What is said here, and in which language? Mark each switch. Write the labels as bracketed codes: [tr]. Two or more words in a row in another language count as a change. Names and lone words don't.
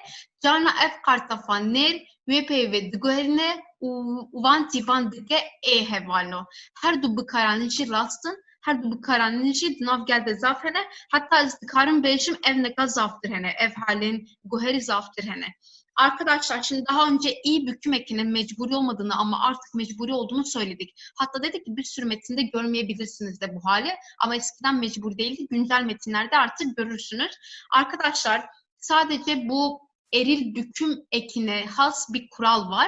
[ku] Carna ev qartafan nêr wê peyvê diguherîne û van tîvan dike ê hevalino. Her du bikaranîn jî rastin, her du bikaranîn jî di nav gel de zaf hene. Hatta ez dikarim bêjim ev neka zaftir hene. Ev halên guherî zaftir hene. [tr] Arkadaşlar şimdi daha önce iyi büküm ekinin mecburi olmadığını ama artık mecburi olduğunu söyledik. Hatta dedik ki bir sürü metinde görmeyebilirsiniz de bu hali. Ama eskiden mecburi değildi. Güncel metinlerde artık görürsünüz. Arkadaşlar sadece bu eril büküm ekine has bir kural var.